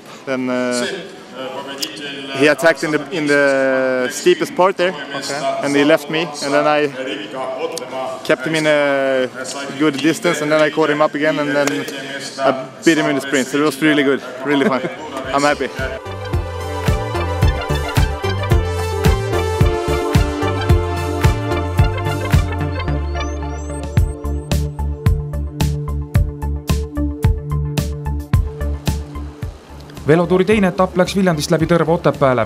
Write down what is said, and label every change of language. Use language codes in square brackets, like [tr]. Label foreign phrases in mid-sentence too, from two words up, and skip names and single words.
[en] Then he attacked in the steepest part there, and he left me. And then I kept him in a good distance, and then I caught him up again, and then I beat him in the sprint. So it was really good, really fun. I'm happy. [et] Velotuuri teine etapp läks Viljandist läbi Tõrva Otepääle.